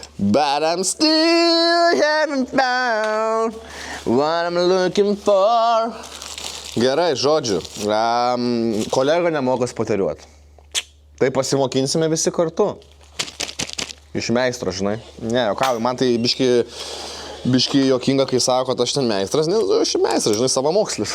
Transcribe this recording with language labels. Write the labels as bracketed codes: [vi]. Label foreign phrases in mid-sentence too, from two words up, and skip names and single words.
[en] But I'm still haven't found what I'm looking for. [lt] Gerai, žodžiu, kolega nemoka spoteriuoti. Tai pasimokinsime visi kartu. Iš meistro, žinai. Ne, jokauju, man tai biški jokinga, kai sako, kad aš ten meistras, nes aš meistras, žinai, savamokslis.